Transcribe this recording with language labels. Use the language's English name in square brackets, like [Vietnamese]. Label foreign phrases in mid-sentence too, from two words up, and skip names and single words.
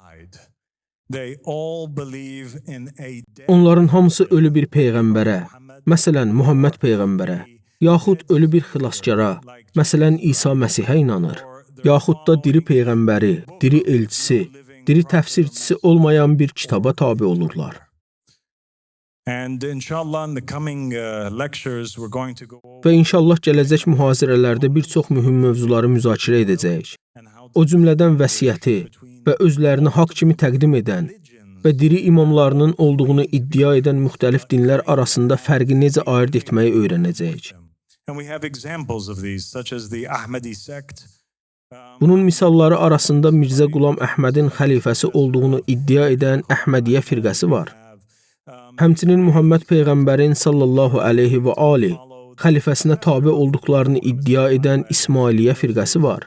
[Azerbaijani] Onların hamısı ölü bir peyğəmbərə, məsələn, Muhammed Peyğəmbərə, yaxud ölü bir xilaskara, məsələn, İsa Məsihə inanır. yaxud da diri peyğəmbəri, diri elçisi, diri təfsirçisi olmayan bir kitaba tabe olurlar. [English] And inshallah in the coming lectures we're going to go over [Azerbaijani] Və inşallah gələcək mühazirələrdə bir çox mühüm mövzuları müzakirə edəcəyik. [English] and how [Azerbaijani] O cümlədən vəsiyyəti və özlərini haqq kimi təqdim edən və diri imamlarının olduğunu iddia edən müxtəlif dinlər arasında fərqi necə ayırd etməyi öyrənəcəyik. [English] and we have examples of these such as the Ahmadi sect. [Azerbaijani] Bunun misalları arasında Mirzə Qulam Əhmədin xəlifəsi olduğunu iddia edən Əhmədiyyə firqəsi var. Həmçinin Muhammed Peyğəmbərin [Arabic] صلى الله عليه وآله [Azerbaijani] xəlifəsinə tabe olduqlarını iddia edən İsmailiyyə firqəsi var.